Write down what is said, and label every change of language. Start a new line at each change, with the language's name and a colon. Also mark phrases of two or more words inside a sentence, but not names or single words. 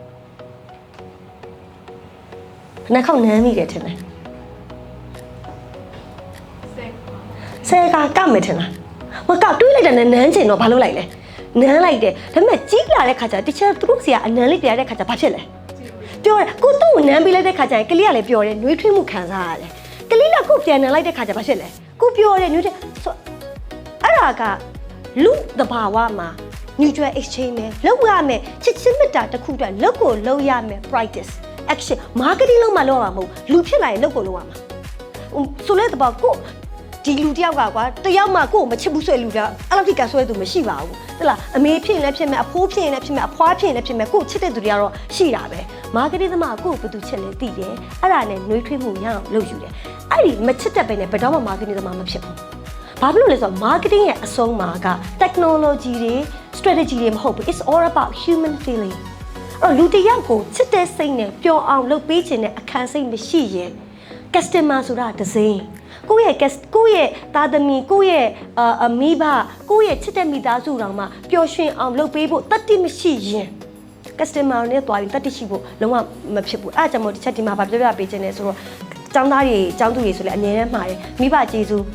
Burmese: ဘယ်နှခေါက်နန်းမိတယ်ထင်တယ်ဆယ်ကမယ်ထင်လားမကတွေးလိုက်တာနဲ့နန်းချင်တော့ဘာလုပ်လိုက်လဲနန်းလိုက်တယ်ဒါပေမဲ့ကြီးလာတဲ့ခါကျတခြားသူတို့ဆရာအနန်းလေးပြရတဲ့ခါကျဘာဖြစ်လဲပြောတယ်ကိုသူ့ကိုနန်းပေးလိုက်တဲ့ခါကျရင်ကလေးကလည်းပြောတယ်နှွေးထွေးမှုခံစားရတယ်ကလေးကကိုပြန်နန်းလိုက်တဲ့ခါကျဘာဖြစ်လဲ ကိုပြောတယ်နှွေးတယ်အဲ့ဒါကလူသဘာဝမှာ
English: mutual exchange
Burmese: ပဲလုပ်ရမယ်ချစ်ချင်းမေတ္တာတစ်ခုတည်းလုပ်ကိုလုပ်ရမယ်
English: practice action marketing
Burmese: လုပ်မှလုပ်ရမှာမဟုတ်လူဖြစ်လာရင်လုပ်ကိုလုပ်ရမှာဆိုလဲတပါကိုဒီလူတယောက်ကကွာ တယောက်မှကို့မချစ်ဘူးဆွဲလူတာအဲ့လောက်ထိကဆွဲသူမရှိပါဘူးဟုတ်လားအမေဖြစ်ရင်လည်းဖြစ်မယ်အဖိုးဖြစ်ရင်လည်းဖြစ်မယ်အဖွားဖြစ်ရင်လည်းဖြစ်မယ်ကို့ချစ်တဲ့သူတွေကတော့ရှိတာပဲ marketing သမား ကို့ဘယ်သူချစ်လဲသိတယ်အဲ့ဒါနဲ့နှွေးထွေးမှုရအောင်လုပ်ယူတယ်အဲ့ဒီမချစ်တတ်ပဲနဲ့ဘယ်တော့မှ marketing သမားမဖြစ်ဘူး ဘာဖြစ်လို့လဲဆိုတော့ marketing ရဲ့အဆုံးမှာက technology တွေ strategy တွေမဟုတ်ဘူး
English: it's all about human feeling
Burmese: အဲ့လူတယောက်ကိုချစ်တဲ့စိတ်နဲ့ပျော်အောင်လုပ်ပေးခြင်းနဲ့အခန်းစိတ်မရှိရင် customer ဆိုတာတစ်စိမ်းကိုယ့်ရဲ့သားသမီးကိုယ့်ရဲ့မိဘကိုယ့်ရဲ့ချစ်တဲ့မိသားစုတောင်မှပျော်ရွှင်အောင်လုပ်ပေးဖို့တတ်တိမရှိရင် customer နဲ့တွားပြီးတတ်တိရှိဖို့လုံးဝမဖြစ်ဘူးအဲ့ဒါကြောင့်မို့ဒီချက်ဒီမှာဗာပြပြပေးခြင်းနဲ့ဆိုတော့ကျောင်းသားတွေကျောင်းသူတွေဆိုလည်းအငြင်းနဲ့မှားတယ်မိဘကျေးဇူး